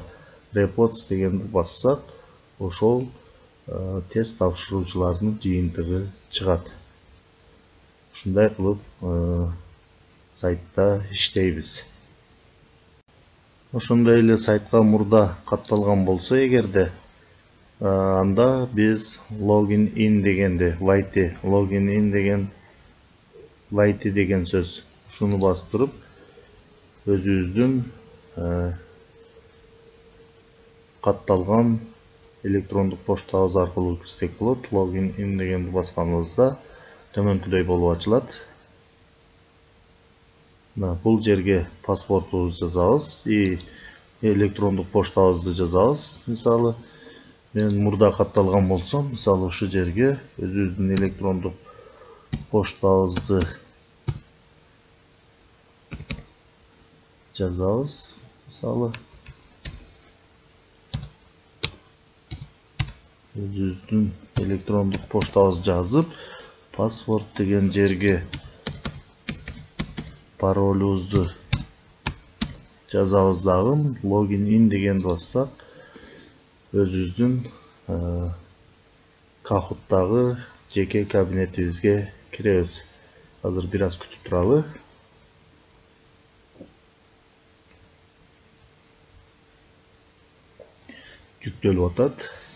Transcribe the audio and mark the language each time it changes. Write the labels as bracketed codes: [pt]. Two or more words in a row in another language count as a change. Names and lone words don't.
[ky] Reports дегенди бассак, ошол тест тапшыруучулардын жыйынтыгы чыгат. Ушундай кылып сайтта иштейбиз. Ошондой эле сайтка мурда катталган болсо эгерде, анда биз [en] login in [ky] дегенди, [en] login in [ky] деген White деген сөз. Ушуну бастырып, өзүбүздүн катталган электрондук поштабыз аркылуу кирсек болот. [en] Login in [ky] дегенди басканыбызда төмөнкүдөй болуп ачылат. Бул жерге паспортубузду жазабыз и электрондук поштабызды жазабыз. Мисалы, мен мурда катталган болсом, мисалы ушу жерге өзүбүздүн электрондук поштабызды жазабыз. Мисалы, өзүбүздүн электрондук поштабызды жазып, паспорт деген жерге паролубузду жазабыз дагы, [en] login in [ky] дегенди бассак, өзүбүздүн Kahoot'тагы жеке кабинетибизге киребиз. Азыр бир аз күтүп туралы. Жүктөлүп атат.